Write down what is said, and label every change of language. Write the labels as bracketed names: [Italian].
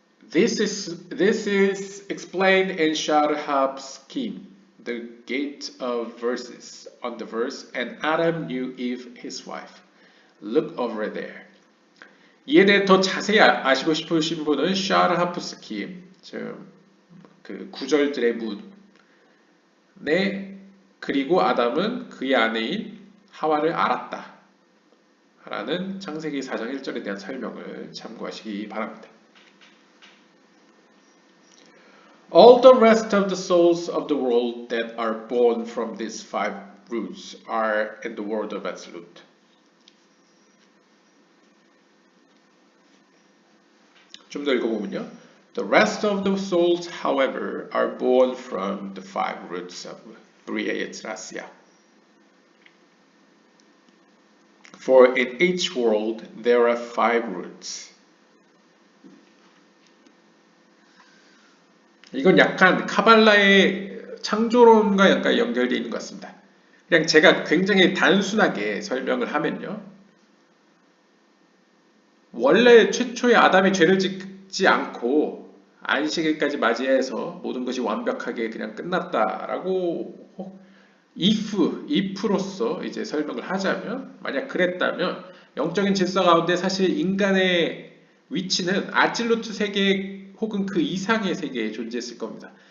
[English] This is explained in Sharhab's scheme, the gate of verses on the verse, and Adam knew Eve his wife. Look over there. [Korean] 이에 대해 더 자세히 아시고 싶으신 분은 샤르하프 스킴, 그 구절들의 문에 그리고 아담은 그의 아내인 하와를 알았다. 라는 창세기 4장 1절에 대한 설명을 참고하시기 바랍니다. [English] All the rest of the souls of the world that are born from these five roots are in the world of absolute. [Korean] 좀 더 읽어보면요. [English] The rest of the souls, however, are born from the five roots of Bria Yetzirasya. For in each world there are five roots. [Korean] 이건 약간 카발라의 창조론과 약간 연결되어 있는 것 같습니다. 그냥 제가 굉장히 단순하게 설명을 하면요. 원래 최초의 아담이 죄를 짓지 않고 안식일까지 맞이해서 모든 것이 완벽하게 그냥 끝났다라고 if로서 이제 설명을 하자면, 만약 그랬다면 영적인 질서 가운데 사실 인간의 위치는 아질루트 세계 혹은 그 이상의 세계에 존재했을 겁니다.